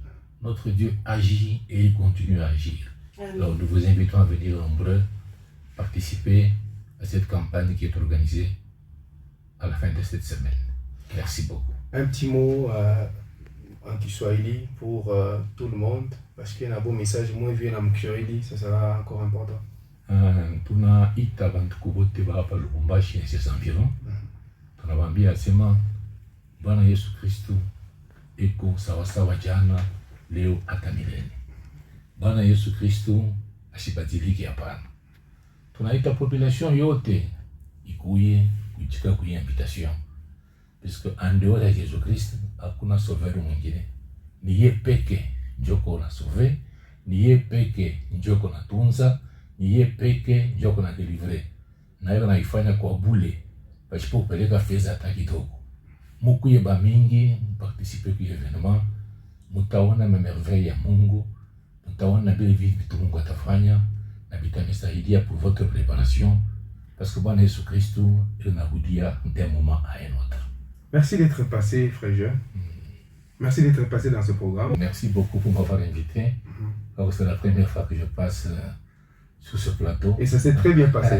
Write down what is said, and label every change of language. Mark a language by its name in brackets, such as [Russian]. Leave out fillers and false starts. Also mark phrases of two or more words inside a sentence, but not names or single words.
[French] Notre Dieu agit et il continue à agir. Alors nous vous invitons à venir nombreux participer à cette campagne qui est organisée à la fin de cette semaine. Merci beaucoup. Un petit mot en Kiswahili pour tout le monde, parce qu'il y a un beau message, moi je viens en Kiswahili, ça sera encore important. [Swahili] Tunaita bantu kubote hapa Lubumbashi na [French] ses environs. [Swahili] Tunawaambia sema Bwana Yesu Kristo eko sawasawa jana, leo hata milele. Bwana Yesu Kristo asibadiliki hapana. Tunaita population yote ikuye kuitika kuya invitation. [French] Puisque en dehors de Jésus Christ, [Swahili] hakuna sauveur mwingine. Ni yeye peke njoko na sauver, ni yeye peke njoko na tunza, ni yeye peke njoko na délivrer. Na yeye anaifanya kwa bule, pasipo kupeleka fedha hata kidogo. Mukuye ba mingi, participer kwa evenement, mutaona mamerveille ya Mungu, mutaona vile vitu Mungu atafanya, na vitamsaidia [French] pour votre préparation, parce que [Swahili] Bwana Yesu Kristo anarudia [French] d'un moment à un autre. Merci d'être passé, frère Jean. Merci d'être passé dans ce programme. Merci beaucoup pour m'avoir invité. C'est la première fois que je passe sur ce plateau. Et ça s'est très bien passé.